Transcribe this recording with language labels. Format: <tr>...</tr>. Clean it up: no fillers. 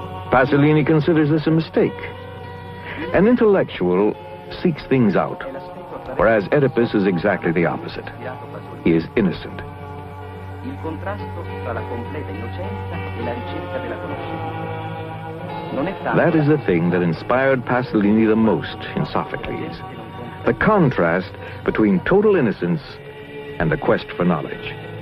<en>Pasolini considers this a mistake. An intellectual seeks things out, whereas Oedipus is exactly the opposite. He is innocent.</en> <it>Il contrasto tra la completa innocenza e la ricerca della conoscenza.</it> <en>That is the thing that inspired Pasolini the most in Sophocles. The contrast between total innocence and the quest for knowledge.</en>